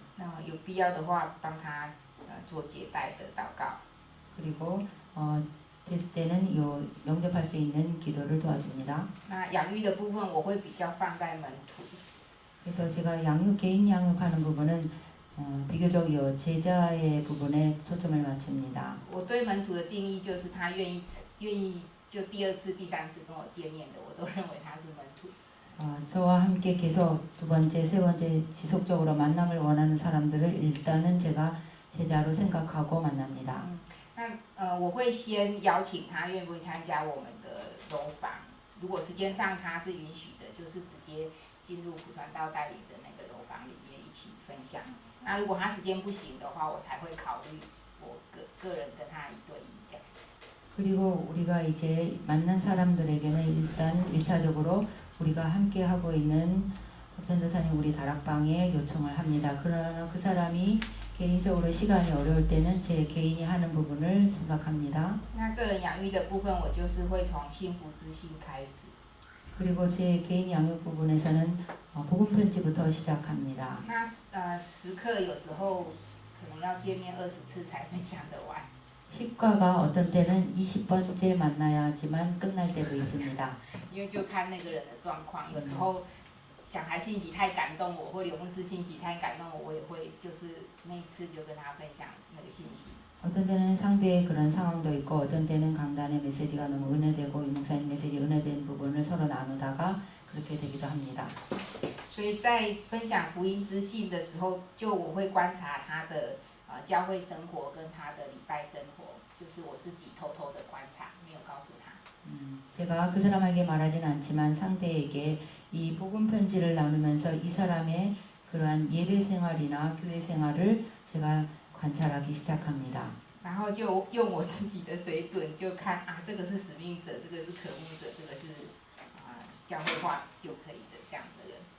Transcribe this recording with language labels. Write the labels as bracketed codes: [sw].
[zh] 那有必要的话，帮他做接待的祷告。 [ko] 그리고 될 때는 영접할 수 있는 기도를 도와줍니다. [zh] 那养育的部分，我会比较放在门徒。 [ko] 그래서 제가 개인 양육하는 부분은 비교적 제자의 부분에 초점을 맞춥니다. [zh] 我对门徒的定义就是他愿意就第二次、第三次跟我见面的，我都认为他是门徒。 [ko] 저와 함께 계속 두 번째, 세 번째 지속적으로 만남을 원하는 사람들을 일단은 제가 제자로 생각하고 만납니다. [zh] 我会先邀请他愿不愿意参加我们的楼房，如果时间上他是允许的，就是直接进入普传道带领的那个楼房里面一起分享。那如果他時間不行的话，我才会考虑我个人跟他一对一这样。 [ko] 그리고 우리가 이제 만난 사람들에게는 일단 1차적으로 우리가 함께 하고 있는 전도사님 우리 다락방에 요청을 합니다. 그러나 그 사람이 개인적으로 시간이 어려울 때는 제 개인이 하는 부분을 생각합니다. [zh] 那个人养育的部分，我就是会从幸福之信开始。 [ko] 그리고 제 개인 양육 부분에서는 복음 편지부터 시작합니다. [zh] 那时刻有时候可能要见面20次才分享得完。 [ko] 시과가 어떤 때는 20번째 만나야 하지만 끝날 때도 있습니다. [zh] 因为就看那个人的状况，有时候讲台信息太感动我，或刘牧师信息太感动我，我也会就是那一次就跟他分享那个信息。 [ko] 어떤 때는 상대의 그런 상황도 있고 어떤 때는 강단의 메시지가 너무 은혜되고 이 목사님 메시지 은혜된 부분을 서로 나누다가 그렇게 되기도 합니다. [zh] 所以在分享福音之信的时候，就我会观察他的教会生活跟他的礼拜生活，就是我自己偷偷的观察，没有告诉他。 [ko] 제가 그 사람에게 말하진 않지만 상대에게 이 복음 편지를 나누면서 이 사람의 그러한 예배 생활이나 교회 생활을 제가 관찰하기 시작합니다. [zh] 然后就用我自己的水准，就看啊，这个是使命者，这个是渴慕者，这个是教会化就可以的这样的人。